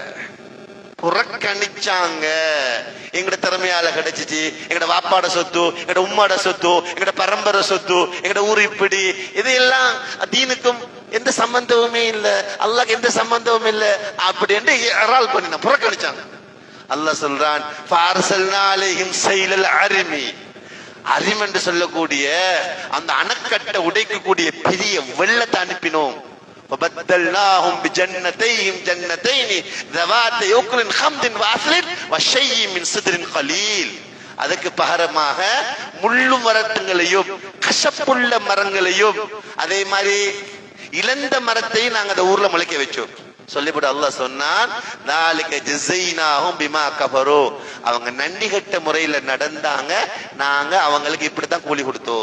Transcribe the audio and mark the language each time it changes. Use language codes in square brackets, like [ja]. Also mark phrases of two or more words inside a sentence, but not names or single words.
[ta] எங்கட திறமையால கிடைச்சிச்சு, எங்கட வாப்பாட சொத்து, எங்கட உம்மாட சொத்து, எங்கட பரம்பரை சொத்து, எங்கட ஊர் இப்படி, இதையெல்லாம் தீனுக்கும் எந்த சம்பந்தமுமே இல்ல, அல்லாஹ்க்கு எந்த சம்பந்தமும் இல்ல அப்படி என்று இரால் பண்ணின புறக்கணிச்சாங்க. அல்லாஹ் சொல்றான், [ar] فأرسلنا عليهم سيل العرم, [ta] அரிம் என்று சொல்லக்கூடிய அந்த அணைக்கட்டை உடைக்கக்கூடிய பெரிய வெள்ளத்தை அனுப்பினோம். [ar] وبدلناهم بجنتين جنتين ذواتي أكل خمد وأثل وشيء من صدر قليل. [ta] அதுக்கு பகரமாக முள்ளு மரங்களையும் கசப்புள்ள மரங்களையும் அதே மாதிரி இளந்த மரத்தையும் நாங்க அந்த ஊர்ல முளைக்க வச்சோம். சொல்லிவிட்டு அல்லாஹ் சொன்னான், நாளைக்கு [ar] جزيناهم بما كفروا, [ta] அவங்க நன்றி கெட்ட முறையில நடந்தாங்க, நாங்க அவங்களுக்கு இப்படித்தான் கூலி கொடுத்தோம்.